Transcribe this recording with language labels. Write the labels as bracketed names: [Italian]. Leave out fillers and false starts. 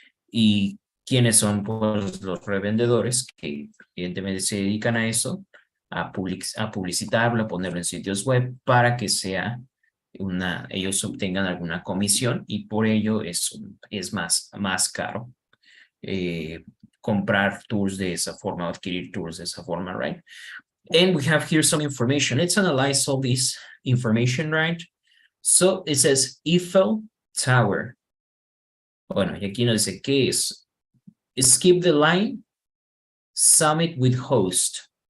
[Spanish] Y quiénes son pues, los revendedores que evidentemente se dedican a eso, a publicitarlo, a ponerlo en sitios web para que sea ellos obtengan alguna comisión, y por ello es más caro comprar tours de esa forma, adquirir tours de esa forma, right? [English] And we have here some information. Let's analyze all this information, right? So it says Eiffel Tower. [Spanish] Bueno, y aquí nos dice qué es. [English] Skip the line, summit with host.